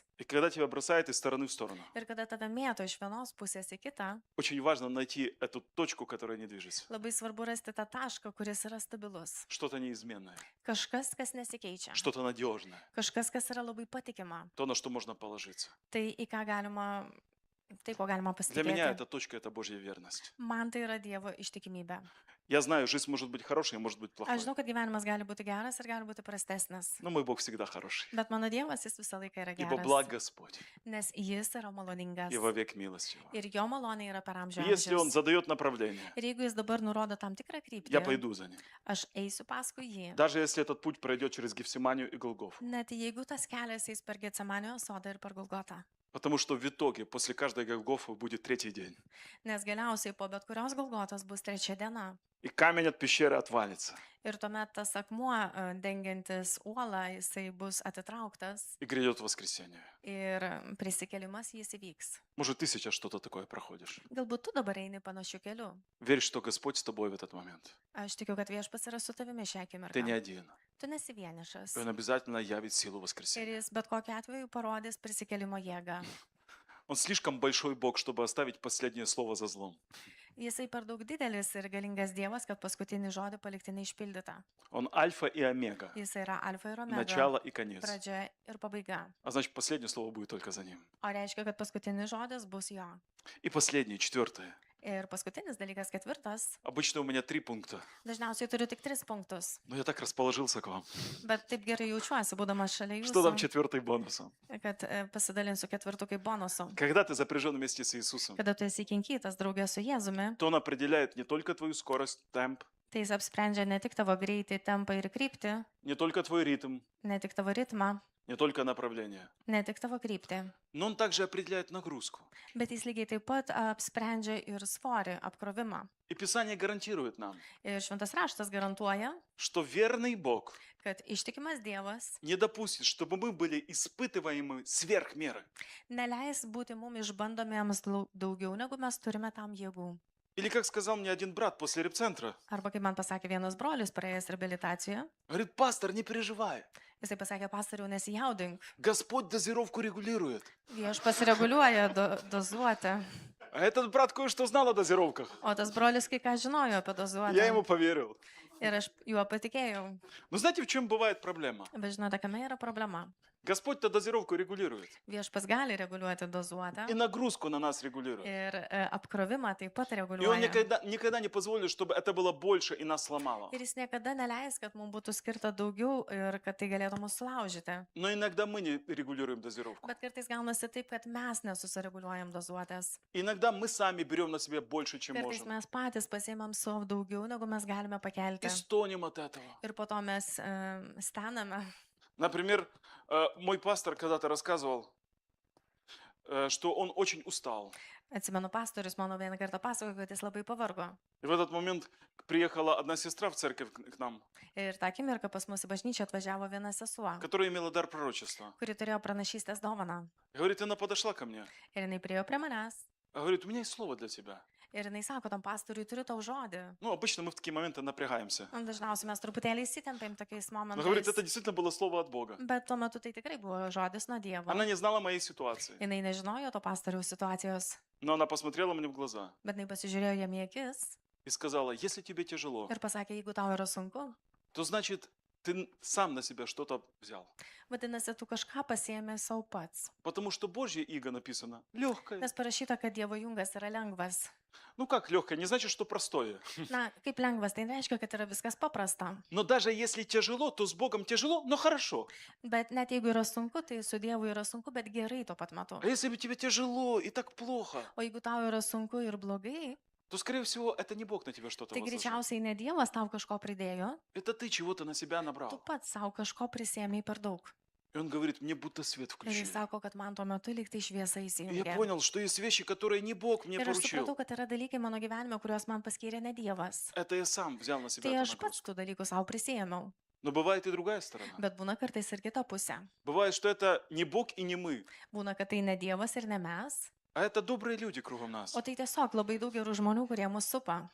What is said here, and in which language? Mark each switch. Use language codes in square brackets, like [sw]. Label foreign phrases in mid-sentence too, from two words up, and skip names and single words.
[ru] И когда тебя бросает из стороны в сторону, [lt] Ir kada tave mėto iš vienos pusės į kitą, [ru] очень важно найти эту точку, которая не движется. [lt] labai svarbu rasti tą tašką, kuris yra stabilus. [ru] Что-то неизменное, [lt] Kažkas, kas nesikeičia. [ru] что-то надежное, [lt] Kažkas, kas yra labai patikima. [ru] то, на что можно положиться. [lt] Tai į ką galima, tai ko galima [ru] Для меня [lt] pasitikėti. [ru] эта точка – это Божья верность. [lt] Man tai yra Dievo ištikimybė. [ru] Я знаю, жизнь может быть хорошей, может быть плохой. [lt] Aš žinau, kad gyvenimas gali būti geras ir gali būti prastesnis. [ru] Но мой Бог всегда хороший. [lt] Bet mano Dievas, jis visą laiką yra [ru] Ибо благ [lt] geras. [ru] Господь, [lt] Nes jis yra maloningas. [ru] и вовек милость Его. [lt] Ir jo malonė yra per [ru] И если Он [lt] amžių. [ru] задает направление, [lt] Ir jeigu jis dabar nurodo tam tikrą [ru] я [lt] kryptį, [ru] пойду за Ним. [lt] aš eisiu paskui jį. [ru] Даже если этот путь пройдет через Гефсиманию и Голгофу. [lt] Net jeigu tas kelias eis per Getsemanio sodą ir per Golgotą. [ru] Потому что в итоге, после каждой Голгофы будет третий день. [lt] Nes galiausiai po bet kurios Golgotos bus trečia diena. [ru] И камень от пещеры отвалится. [lt] Ir tuomet tas akmuo dengiantis uolą, jisai bus atitrauktas [ru] И грядет воскресенье. [lt] ir prisikėlimas jis įvyks. [ru] Может, ты сейчас что-то такое проходишь. [lt] Galbūt tu dabar eini panašiu keliu. [ru] Верь, что Господь с тобой в этот момент. [lt] Aš tikiu, kad viešpats yra su tavimi šią [ru] Ты не [lt] akimirką. [ru] один. [lt] Tu nesi vienišas. [ru] И Он обязательно явит силу [lt] Ir [ru] воскресения. [lt] jis bet kokiu atveju parodys prisikėlimo jėgą. [ru] Он слишком большой Бог, чтобы оставить последнее слово за злом. [lt] Jisai per daug didelis ir galingas Dievas, kad paskutinį žodį palikti neišpildytą. [ru] Он альфа и омега. [lt] Jisai yra alfa ir omega, [ru] Начало и конец. [lt] pradžia ir pabaiga. [ru] А значит, последнее слово будет только за Ним. [lt] O reiškia, kad paskutinis žodis bus jo. [ru] И последнее, четвертое. [lt] Ir paskutinis dalykas, ketvirtas. [ru] Обычно у меня 3 пункта. [lt] Dažniausiai turiu tik 3 punktus. [ru] Но я так расположился к вам. [lt] Bet taip gerai jaučiuosi, būdamas šalia [ru] Что там [lt] jūsų, [ru] четвертый бонусом? [lt] kad pasidalinsiu ketvirtu kaip bonusu. [ru] Когда ты запряжен вместе с Иисусом, [lt] Kada tu esi kinkytas draugė su Jėzumi, [ru] то Он определяет не только твою скорость, темп, [lt] tai jis apsprendžia ne tik tavo greitį, tempą ir kryptį, [ru] не только твой ритм, [lt] ne tik tavo ritmą, [ru] не только направление. [lt] ne tik tavo kryptį, [ru] Но Он также определяет нагрузку. [lt] bet jis lygiai taip pat apsprendžia ir svorį, apkrovimą. [ru] И Писание гарантирует нам, [lt] Ir šventas raštas garantuoja, [ru] что верный Бог [lt] kad ištikimas Dievas [ru] не допустит, чтобы мы были испытываемы сверх меры. [lt] neleis būti mums išbandomiems daugiau, negu mes turime tam jėgų. [ru] Или, как сказал мне один брат после репцентра, [lt] Arba kaip man pasakė vienas brolis praėjęs reabilitaciją, [ru] говорит, пастор, не переживай, [lt] jisai pasakė, pastoriau, nesijaudink, [ru] Господь дозировку регулирует. [lt] viešpats reguliuoja dozuotę. [ru] А этот брат кое-что знал о дозировках. [lt] O tas brolis kai ką žinojo apie [ru] Я ему [lt] dozuotę. [ru] поверил. [lt] Ir aš juo patikėjau. [ru] Но знаете, в чем бывает проблема? [lt] Bet žinote, kame yra problema? [ru] Господь-то дозировку регулирует. [lt] Viešpas gali reguliuoti dozuotę [ru] И нагрузку на нас регулирует. [lt] ir apkrovimą taip pat [ru] И Он [lt] reguliuoja. [ru] никогда не позволит, чтобы это было больше и нас сломало. [lt] Ir jis niekada neleis, kad mums būtų skirta daugiau ir kad tai galėtų mus sulaužyti. [ru] Но иногда мы не регулируем дозировку. [lt] Bet kartais gaunasi taip, kad mes nesusireguliuojam dozuotės. [ru] Иногда мы сами берем на себя больше, чем [lt] Kartais [ru] можем. [lt] mes patys pasiemam savo daugiau, negu mes galime pakelti. [ru] И стонем от этого. [lt] Ir po to mes stename. [ru] Например, мой пастор когда-то рассказывал, что он очень устал. [lt] Atsimenu, pastorius mano vieną kartą pasakojo, kad jis labai pavargo. [ru] И в этот момент приехала одна сестра в церковь к нам, [lt] Ir tą akimirką pas mus į bažnyčią atvažiavo viena sesuo, [ru] которая имела дар пророчества. [lt] kuri turėjo pranašystės dovaną. [ru] Говорит, она подошла ко мне. [lt] Ir jinai priejo prie manęs. [ru] Говорит, у меня есть слово для тебя. [lt] Ir jinai sako, tam pastoriui turiu tau žodį. [ru] Ну, обычно мы в такие моменты напрягаемся. [lt] Dažniausiai mes truputėlį įsitempėm tokiais [ru] Но говорит, это [lt] momentais. [ru] действительно было слово от Бога. [lt] Bet tuo metu tai tikrai buvo žodis nuo Dievo. [ru] Она не знала моей ситуации, [lt] Jinai nežinojo to pastoriaus situacijos, [ru] но она посмотрела мне в глаза [lt] bet jinai pasižiūrėjo jam į akis [ru] и сказала, если тебе tяжело, [lt] ir pasakė, jeigu tau yra sunku, [ru] то значит, ты сам на себя что-то взял. [lt] vadinasi, tu kažką pasiėmė savo pats. [ru] Потому что Божье иго написано легкое. [lt] Nes parašyta, kad Dievo jungas yra lengvas. [ru] Ну как легкое, не значит, что простое. [lt] Na, kaip lengvas, tai reiškia, kad yra viskas paprasta. [ru] Но даже если тяжело, то с Богом тяжело, но хорошо. [lt] Bet net jeigu yra sunku, tai su Dievu yra sunku, bet gerai tuo pat metu. [ru] А если бы тебе тяжело и так плохо, [lt] O jeigu tau yra sunku ir blogai, [ru] то, скорее всего, это не Бог на тебя что-то [lt] tai [ru] возложил. [lt] greičiausiai ne Dievas tau kažko pridėjo, [ru] Это ты чего-то на себя [lt] tu [ru] набрал. [lt] pats savo kažko prisėmėjai per daug. [ru] И он говорит, мне будто свет [lt] Ir [ru] включили. [lt] jis sako, kad man tuo metu lyg tai šviesa [ru] И я [lt] įsijungė. [ru] понял, что есть вещи, которые не Бог мне [lt] Ir aš supratau, [ru] поручил. [lt] kad yra dalykai mano gyvenime, kuriuos man paskyrė ne Dievas. [ru] Это я сам взял на себя [lt] Tai [ru] эту [lt] aš pats [ru] нагрузку. [lt] tų dalykų savo prisėmiau. [ru] Но бывает и другая сторона. [lt] Bet būna kartais ir kita pusė. [ru] Bывает, что это не Бог и не мы, [lt] Būna, kad tai ne Dievas ir ne mes, [ru] а это добрые люди кругом нас. [lt] o tai tiesiog labai daug gerų žmonių, kurie mus supa.